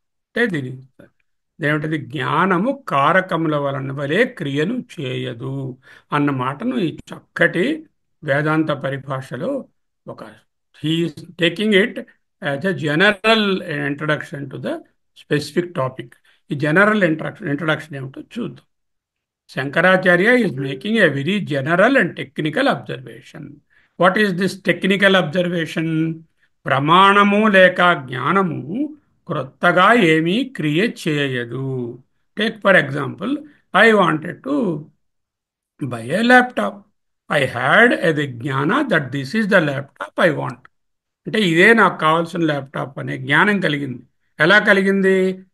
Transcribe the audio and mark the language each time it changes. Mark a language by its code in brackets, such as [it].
[te] అంటే దీని ఏమిటది? జ్ఞానము కారకముల వలే క్రియను చేయదు అన్న మాటను ఈ చక్కటి వేదాంత పరిభాషలో ఒక [en] He is taking it as a general introduction to the specific topic. [te] ఈ జనరల్ ఇంట్రడక్షన్ ఏమిటో చూద్దాం. [en] Shankaracharya is making a very general and technical observation. What is this technical observation? [te] ప్రమాణము లేక జ్ఞానము క్రొత్తగా ఏమీ క్రియేట్ చేయదు. [en] Take for example, I wanted to buy a laptop. I had a జ్ఞాన that this is the laptop I want. [te] అంటే ఇదే నాకు కావాల్సిన ల్యాప్టాప్ అనే జ్ఞానం కలిగింది. ఎలా కలిగింది?